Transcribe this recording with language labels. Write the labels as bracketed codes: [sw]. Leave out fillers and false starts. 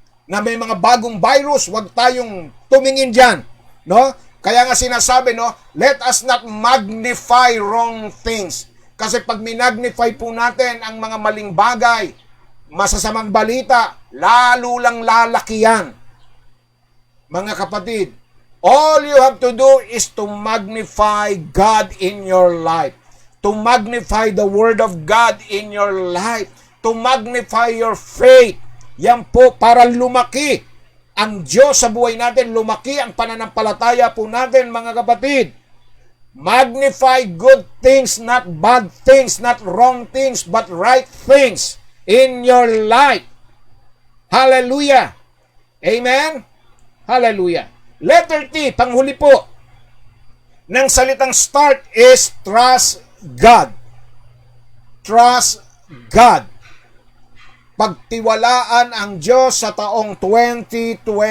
[tl] Na may mga bagong virus, wag tayong tumingin diyan, no? Kaya nga sinasabi, no, [en] let us not magnify wrong things. [tl] Kasi pag minagnify po natin ang mga maling bagay, masasamang balita, lalo lang lalaki yan. Mga kapatid, [en] all you have to do is to magnify God in your life. To magnify the Word of God in your life. To magnify your faith. [tl] Yan po para lumaki ang Diyos sa buhay natin. Lumaki ang pananampalataya po natin, mga kapatid. [en] Magnify good things, not bad things, not wrong things, but right things in your life. Hallelujah. Amen? Hallelujah. [tl] Letter T, panghuli po, ng salitang start is [en] trust God. Trust God. [tl] Pagtiwalaan ang Diyos sa taong 2021.